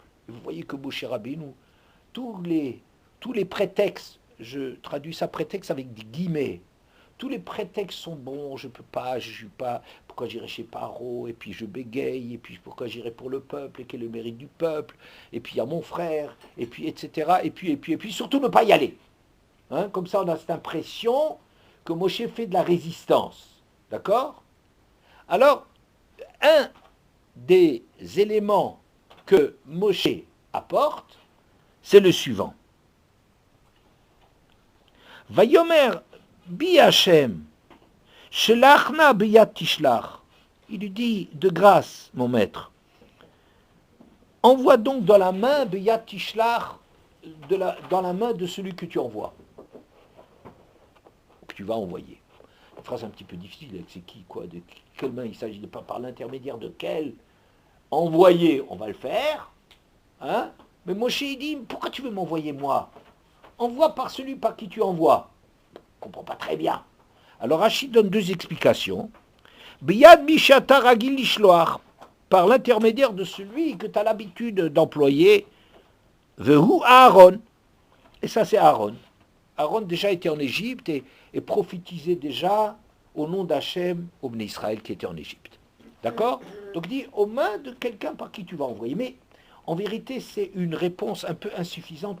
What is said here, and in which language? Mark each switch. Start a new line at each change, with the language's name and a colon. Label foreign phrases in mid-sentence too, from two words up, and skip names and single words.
French: Et vous voyez que Moshe Rabbeinu, tous les prétextes, je traduis ça prétexte avec des guillemets, tous les prétextes sont bons, je peux pas, je suis pas, pourquoi j'irai chez Paro, et puis je bégaye, et puis pourquoi j'irai pour le peuple, et quel est le mérite du peuple, et puis il y a mon frère, et puis etc., et puis surtout ne pas y aller. Hein, comme ça on a cette impression que Moshe fait de la résistance. D'accord? Alors, un des éléments que Moshe apporte, c'est le suivant.
Hebrew: ויאמר בי ה' שלח נא ביד תשלח.
French: Il lui dit, de grâce, mon maître, envoie donc dans la main
Hebrew: ביד תשלח,
French: dans la main de celui que tu envoies, que tu vas envoyer. Une phrase un petit peu difficile, c'est qui, quoi, de quelle main il s'agit, de pas par l'intermédiaire de quel envoyer, on va le faire, hein? Mais Moshe il dit, pourquoi tu veux m'envoyer moi? Envoie par celui par qui tu envoies. Je ne comprends pas très bien. Alors Rachid donne deux explications.
Hebrew: ביד שאתה רגיל לשלוח,
French: par l'intermédiaire de celui que tu as l'habitude d'employer,
Hebrew: והוא אהרן.
French: Et ça c'est Aaron. Aaron déjà était en Égypte et prophétisait déjà au nom d'Hachem au
Hebrew: בני ישראל
French: qui était en Égypte. D'accord? Donc il dit aux mains de quelqu'un par qui tu vas envoyer. Mais en vérité, c'est une réponse un peu insuffisante.